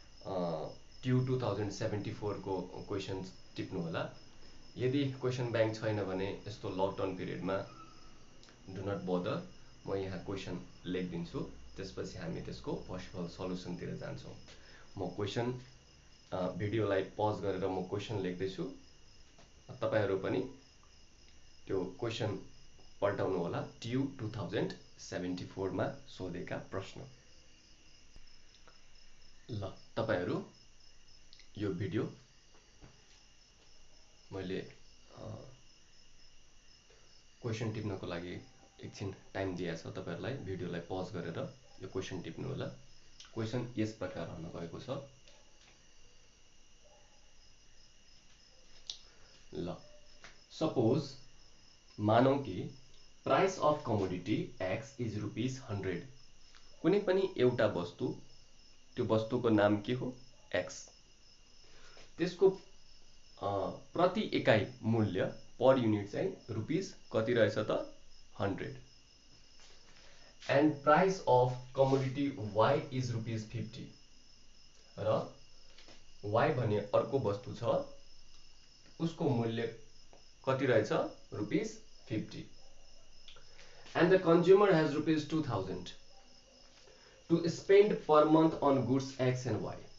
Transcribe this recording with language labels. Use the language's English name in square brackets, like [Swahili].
[Nepali] ट्यु 2074 को क्वेशन्स टिप्नु होला। यदि क्वेशन बैंक छैन भने यस्तो लकडाउन पिरियडमा [English] do not bother, [Nepali] म यहाँ क्वेशन लेख्दिन्छु, त्यसपछि हामी त्यसको पोसिबल सल्युसनतिर जान्छौं। म क्वेशन भिडियोलाई पज गरेर म क्वेशन लेख्दै छु। तपाईहरु पनि त्यो क्वेशन पल्टाउनु होला। ट्यु 2074 मा सोधेका प्रश्न। ल तपाईहरु यो भिडियो मैले क्वेशन टिप्नको लागि एकछिन टाइम दिएको छ तपाईहरुलाई। भिडियोलाई पज गरेर यो क्वेशन टिप्नु होला। क्वेशन यस प्रकार हुन गएको छ। ल [English] suppose [Nepali] मानौ कि [English] Price of commodity x is ₹100। [Nepali] कुनै पनि एउटा वस्तु, त्यो वस्तुको नाम के हो? x। त्यसको प्रति इकाई मूल्य पर युनिट चाहिँ रुपीस कति रहेछ त? 100। [English] And price of commodity y is ₹50। [Nepali] र y भन्ने अर्को वस्तु छ, उसको मूल्य कति रहेछ? ₹50। [English] And the consumer has ₹2000 to spend per month on goods X and Y.